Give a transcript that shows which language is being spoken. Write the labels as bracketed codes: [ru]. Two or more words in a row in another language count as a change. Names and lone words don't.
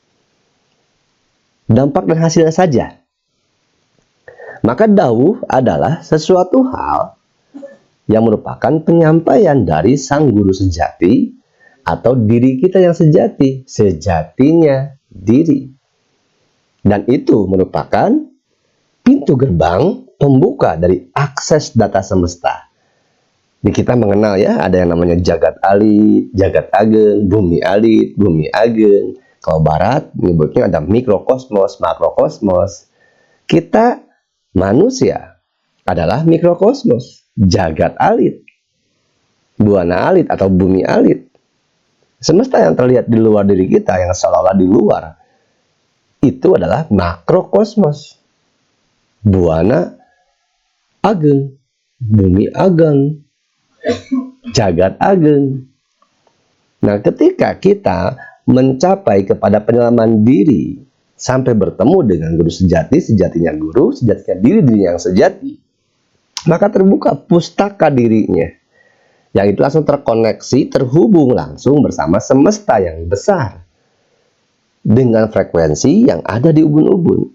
[id] Dampak dan hasilnya saja. Maka dawuh adalah sesuatu hal yang merupakan penyampaian dari sang guru sejati atau diri kita yang sejati, sejatinya diri. Dan itu merupakan pintu gerbang pembuka dari akses data semesta. Di kita mengenal ya, ada yang namanya jagat alit, jagat ageng, bumi alit, bumi ageng, Kalau Barat menyebutnya ada mikrokosmos, makrokosmos. Kita manusia adalah mikrokosmos, jagat alit, buana alit atau bumi alit. Semesta yang terlihat di luar diri kita, yang seolah-olah di luar, itu adalah makrokosmos, buana ageng, bumi ageng, jagat ageng. Nah, ketika kita mencapai kepada penyelaman diri sampai bertemu dengan guru sejati, sejatinya guru, sejatinya diri, dirinya yang sejati, maka terbuka pustaka dirinya, yang itu langsung terkoneksi, terhubung langsung bersama semesta yang besar dengan frekuensi yang ada di ubun-ubun.